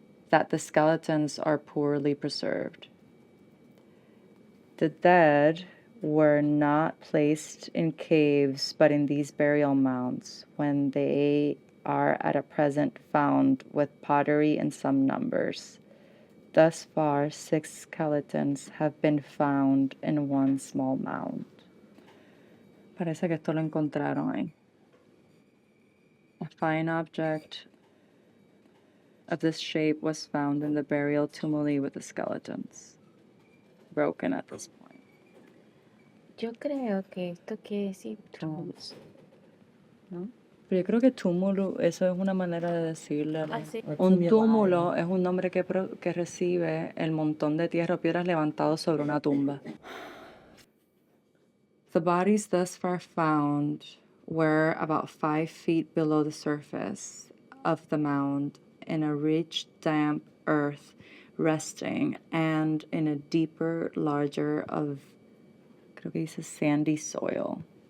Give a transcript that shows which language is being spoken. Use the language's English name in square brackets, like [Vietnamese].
[English] That the skeletons are poorly preserved. The dead were not placed in caves, but in these burial mounds, when they are at present found with pottery in some numbers. Thus far, 6 skeletons have been found in one small mound. [Spanish] Parece que esto lo encontraron ahí. [English] A fine object of this shape was found in the burial tumuli with the skeletons, broken at this point. [Spanish] Yo creo que esto quiere decir [English] Tombs. ¿No? [Spanish] Pero yo creo que túmulo, eso es una manera de decirle. Ah, sí. Un túmulo es un nombre que recibe el montón de tierra o piedras levantados sobre una tumba. [English] The bodies thus far found were about 5 feet below the surface of the mound in a rich, damp earth resting and in a deeper, larger of, [Spanish] creo que dice [English] sandy soil.